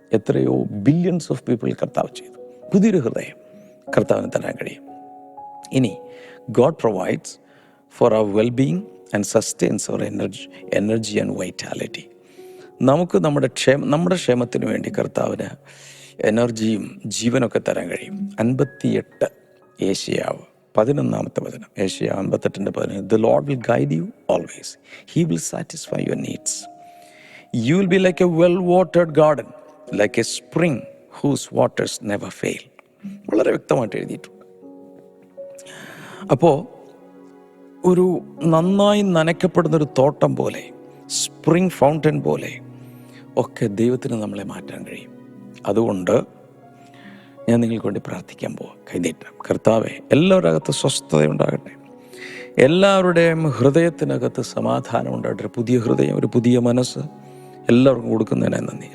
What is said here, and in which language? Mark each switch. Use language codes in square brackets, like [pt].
[ml] എത്രയോ [en] billions of people [ml] കർത്താവ് ചെയ്തു. പുതിയൊരു ഹൃദയം കർത്താവിന് തരാൻ കഴിയും. [en] ഇനി God provides for our wellbeing and sustains our energy and vitality. [ml] നമുക്ക് നമ്മുടെ ക്ഷേമത്തിന് വേണ്ടി കർത്താവിന് എനർജിയും ജീവനൊക്കെ തരാൻ കഴിയും. 58 ഏശയ്യാവ് 11-ാമത്തെ വചനം, ഏശയ്യാവ് 58:11, [en] The Lord will guide you always. He will satisfy your needs. You will be like a well-watered garden, like a spring whose waters never fail. [ml] വളരെ വ്യക്തമായിട്ട് എഴുതിയിട്ടുണ്ട്. അപ്പോൾ ഒരു നന്നായി നനയ്ക്കപ്പെടുന്നൊരു തോട്ടം പോലെ, സ്പ്രിംഗ് ഫൗണ്ടൻ പോലെ ഒക്കെ ദൈവത്തിന് നമ്മളെ മാറ്റാൻ കഴിയും. അതുകൊണ്ട് ഞാൻ നിങ്ങൾക്ക് വേണ്ടി പ്രാർത്ഥിക്കാൻ പോവാം. കൈനീട്ടാം. കർത്താവേ, എല്ലാവരുടെ അകത്ത് സ്വസ്ഥതയുണ്ടാകട്ടെ, എല്ലാവരുടെയും ഹൃദയത്തിനകത്ത് സമാധാനം ഉണ്ടാകട്ടെ, പുതിയ ഹൃദയം, ഒരു പുതിയ മനസ്സ് എല്ലാവർക്കും കൊടുക്കുന്നതിനായി നന്ദി.